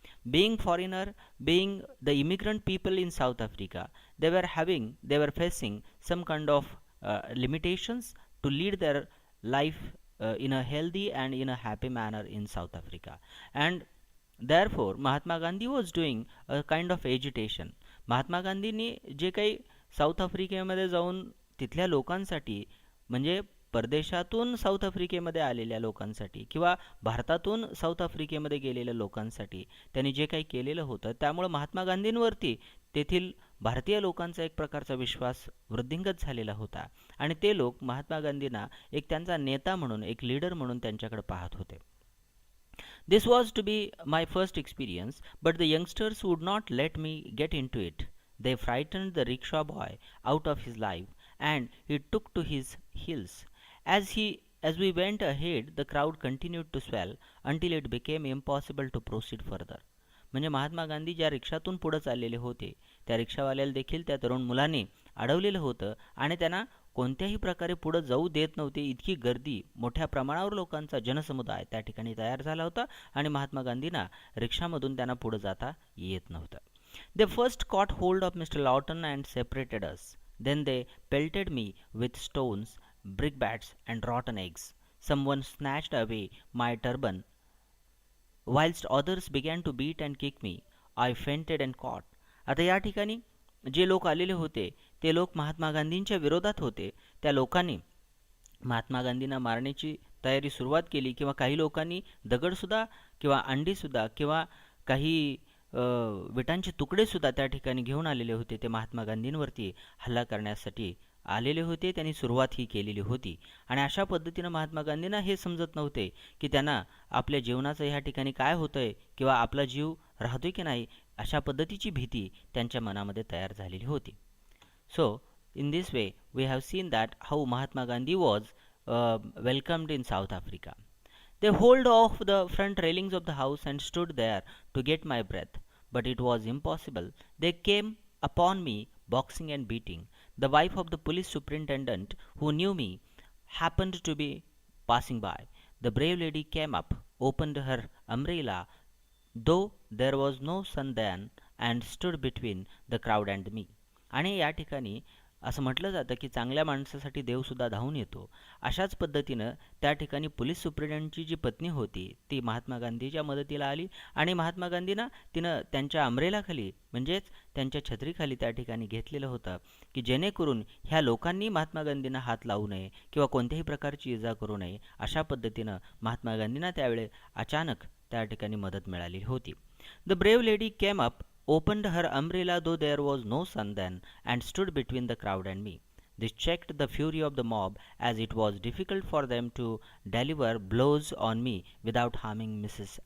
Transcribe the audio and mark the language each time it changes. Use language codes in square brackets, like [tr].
[en] Being foreigner, being the immigrant people in South Africa, they were facing some kind of limitations to lead their life in a healthy and in a happy manner in South Africa. And therefore Mahatma Gandhi was doing a kind of agitation. [mr] Mahatma गांधींनी जे काही south आफ्रिकेमध्ये जाऊन तिथल्या लोकांसाठी, म्हणजे परदेशातून south आफ्रिकेमध्ये आलेल्या लोकांसाठी किंवा भारतातून साऊथ आफ्रिकेमध्ये गेलेल्या लोकांसाठी त्यांनी जे काही केलेलं होतं, त्यामुळे महात्मा गांधींवरती तेथील भारतीय लोकांचा एक प्रकारचा विश्वास वृद्धिंगत झालेला होता आणि ते लोक महात्मा गांधींना एक त्यांचा नेता म्हणून, एक लीडर म्हणून त्यांच्याकडे पाहत होते. [en] This was to be my first experience, but the youngsters would not let me get into it. They frightened the rickshaw boy out of his life, and he took to his heels. As we went ahead, the crowd continued to swell until it became impossible to proceed further. [mr] म्हणजे महात्मा गांधी ज्या रिक्षातून पुढे चाललेले होते, त्या रिक्षावाल्याला देखील त्या तरुण मुलांनी अडवलेलं होतं आणि त्यांना कोणत्याही प्रकारे पुढे जाऊ देत नव्हते. इतकी गर्दी, मोठ्या प्रमाणावर लोकांचा जनसमुदाय त्या ठिकाणी तयार झाला होता आणि महात्मा गांधींना रिक्षामधून त्यांना पुढे जाता येत नव्हतं. [en] They first caught hold of Mr. Lawton and separated us. Then they pelted me with stones, brickbats, and rotten eggs. Someone snatched away my turban, whilst others began to beat and kick me. I fainted and caught. [mr] आता या ठिकाणी जे लोक आलेले होते ते लोक महात्मा गांधींच्या विरोधात होते. त्या लोकांनी महात्मा गांधींना मारण्याची तयारी सुरुवात केली, किंवा काही लोकांनी दगडसुद्धा किंवा अंडीसुद्धा किंवा काही विटांचे तुकडेसुद्धा त्या ठिकाणी घेऊन आलेले होते. ते महात्मा गांधींवरती हल्ला करण्यासाठी आलेले होते. त्यांनी सुरुवात ही केलेली होती आणि अशा पद्धतीनं महात्मा गांधींना हे समजत नव्हते की त्यांना आपल्या जीवनाचं ह्या ठिकाणी काय होतंय किंवा आपला जीव राहतोय की नाही, अशा पद्धतीची भीती त्यांच्या मनामध्ये तयार झालेली होती. [en] So in this way we have seen that how Mahatma Gandhi was welcomed in South Africa. They hold off the front railings of the house and stood there to get my breath, but it was impossible. They came upon me boxing and beating. The wife of the police superintendent, who knew me, happened to be passing by. The brave lady came up, opened her umbrella, though there was no sun then, and stood between the crowd and me. [mr] आणि या ठिकाणी असं म्हटलं जातं की चांगल्या माणसासाठी देवसुद्धा धावून येतो. अशाच पद्धतीनं त्या ठिकाणी पोलीस सुप्रिटेंडंटची जी पत्नी होती ती महात्मा गांधीच्या मदतीला आली आणि महात्मा गांधींना तिनं त्यांच्या अमरेलाखाली, म्हणजेच त्यांच्या छत्रीखाली त्या ठिकाणी घेतलेलं होतं की जेणेकरून ह्या लोकांनी महात्मा गांधींना हात लावू नये किंवा कोणत्याही प्रकारची इजा करू नये. अशा पद्धतीनं महात्मा गांधींना त्यावेळे अचानक त्या ठिकाणी मदत मिळाली होती. [en] The brave lady came up, opened her umbrella though there was no sun then, and stood between the crowd and me. This checked the fury of the mob, as it was difficult for them to deliver blows on me without harming Mrs.